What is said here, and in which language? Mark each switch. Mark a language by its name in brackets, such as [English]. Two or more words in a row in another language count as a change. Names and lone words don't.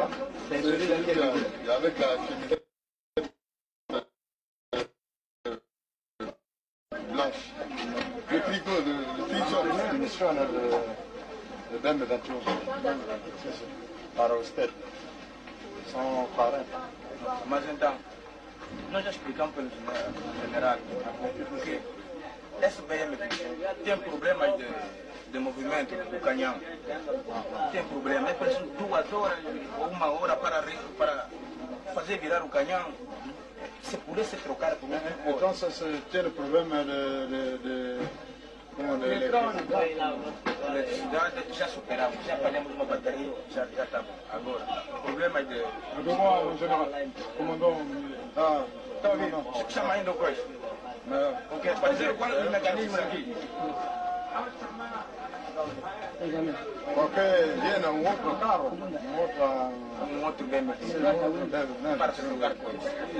[French] Avec la cheminée blanche. Le frigo, le frigo de l'émission de Ben Medatio. Par Osted. Son parrain. Magenta, [Portuguese] nós já explicamos pelo general que SBM tem problemas de movimento do canhão. Tem problema, é preciso 2 horas ou 1 hora para fazer virar o canhão. Se pudesse trocar por então, [French] ça c'était le problème [Portuguese] eletricidade já superamos, já apagamos uma bateria, já estava. Agora, o problema é de... [French] Demande, général, commandant... [Portuguese] Ah, tá bem, não. Chama ainda o coisa. Ok, para dizer qual é o mecanismo aqui. Qualquer dia, um outro carro, um outro BMW. Para se trocar coisas.